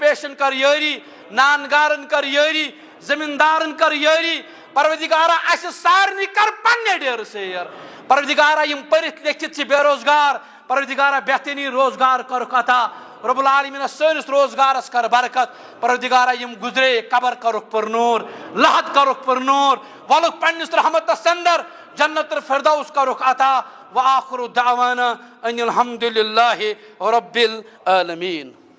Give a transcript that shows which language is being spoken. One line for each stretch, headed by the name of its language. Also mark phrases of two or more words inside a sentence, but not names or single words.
Kashmiri: پیشن کر یاری نانگارن کر یاری زمیندارن کر یاری پروردگارہ اس سارنی کر پننے ڈیر سیر پروردگارہ یم پرت لیکھت سے بے روزگار پروردگارہ بہترین روزگار کرک عطا
Arabic: رب العالمین
Kashmiri: سنس روزگارس کر برکت پروردگارہ یم گزرے قبر کرک پر نور لحد کرک پر نور ولک پنس رحمت اندر جنت الفردوس کرک عطا
Arabic: وآخر دعوانا ان الحمد للہ رب العالمین.